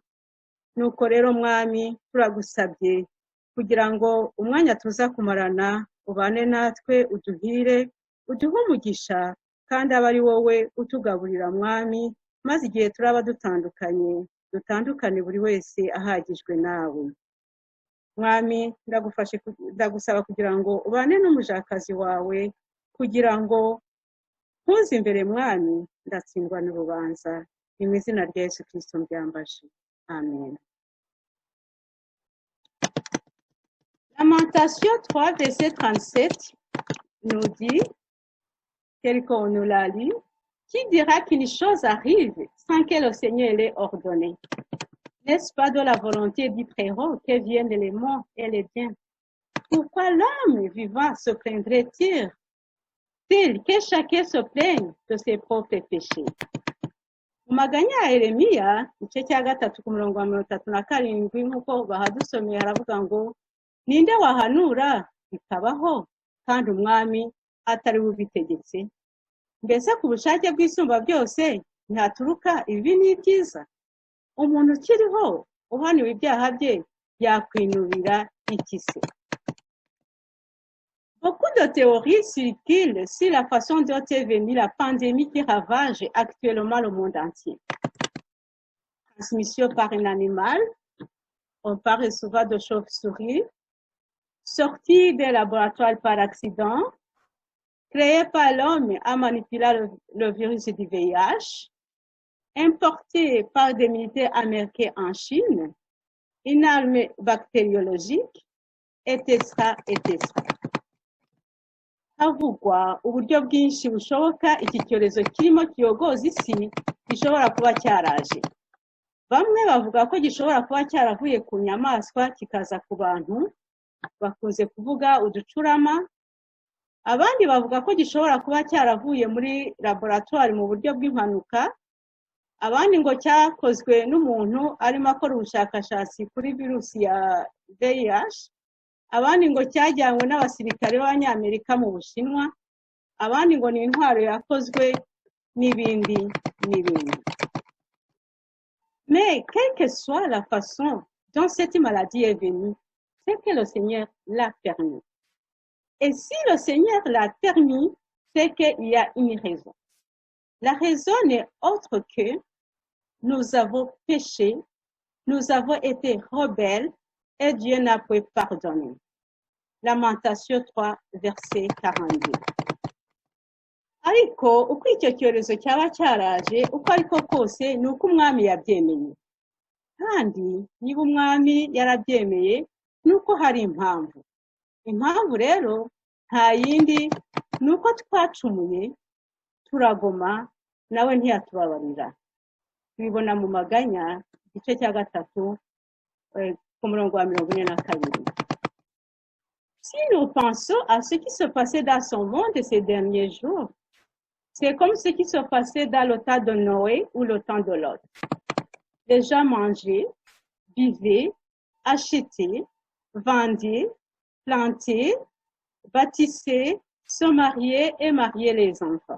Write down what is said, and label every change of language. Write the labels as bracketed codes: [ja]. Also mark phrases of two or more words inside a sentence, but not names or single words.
[rw] Nuko rero mwami turagusabye kugira ngo umwanya tuza kumarana ubane natwe, uduhire, uduhe umugisha, kandi aba ari wowe utugaburira mwami, maze igihe turaba dutandukane buri wese ahagijwe nawe. Mwami ndagusaba kugira ngo ubane n'umujakazi wawe, kugira ngo ntuze imbere mwami ndatsindwa n'urubanza. Mu izina rya Yesu Kristo mbyambaje. Amen. [fr] Lamentation 3, verset 37 nous dit, tel qu'on nous l'a lu, qui dira qu'une chose arrive sans que le Seigneur l'ait ordonné? N'est-ce pas de la volonté du Très-Haut que viennent les morts et les biens? Pourquoi l'homme vivant se plaindrait-il que chacun se plaigne de ses propres péchés? [rw] Mu maganya ya Yeremiya igice cya 3 ku murongo wa 37 nk'uko bahadusomeye haravuga ngo ninde wahanura bikabaho kandi umwami atari bubitegetse? Mbese ku bushake bw'isumba byose ntaturuka ibi n'ibyiza? Umuntu ukiriho uhaniwe ibyaha bye yakwinubira iki se? [fr] Beaucoup de théories circulent sur la façon dont est venue la pandémie qui ravage actuellement le monde entier. Transmission par un animal, on parle souvent de chauve-souris, sortie des laboratoires par accident, créé par l'homme à manipuler le virus du VIH, importé par des militaires américains en Chine, une arme bactériologique, etc. etc. [rw] havugwa uburyo bwinshi bushoboka iki cyorezo kirimo kiyogoza isi gishobora kuba cyaraje. Bamwe bavuga ko gishobora kuba cyaravuye ku nyamaswa kikaza ku bantu, bakunze kuvuga uducurama. Abandi bavuga ko gishobora kuba cyaravuye muri laboratoire mu buryo bw'impanuka. Abandi ngo cyakozwe n'umuntu arimo akora ubushakashatsi kuri virusi ya VIH. Abandi ngo cyajyanywe n'abasirikare b'Abanyamerika mu Bushinwa. Abandi ngo ni intwaro yakozwe n'ibindi n'ibindi. [fr] Mais quelle que soit la façon dont cette maladie est venue, c'est que le Seigneur l'a permis. Et si le Seigneur l'a permis, c'est qu'il y a une raison. La raison n'est autre que nous avons péché, nous avons été rebelles et Dieu n'a pu pardonner. Lamentation 3, verset 42. [rw] Ariko uko icyo cyorezo cyaba cyaraje uko ariko kose ni uko umwami yabyemeye. Kandi niba umwami yarabyemeye ni uko hari impamvu. Impamvu rero nta yindi ni uko twacumuye turagoma nawe ntiyatubabarira. Tubibona mu Maganya igice cya 3 ku murongo wa 42. [fr] Si nous pensons à ce qui se passait dans son monde ces derniers jours, c'est comme ce qui se passait dans le temps de Noé ou le temps de Lot. Les gens mangeaient, vivaient, achetaient, vendaient, plantaient, bâtissaient, se mariaient et mariaient les enfants.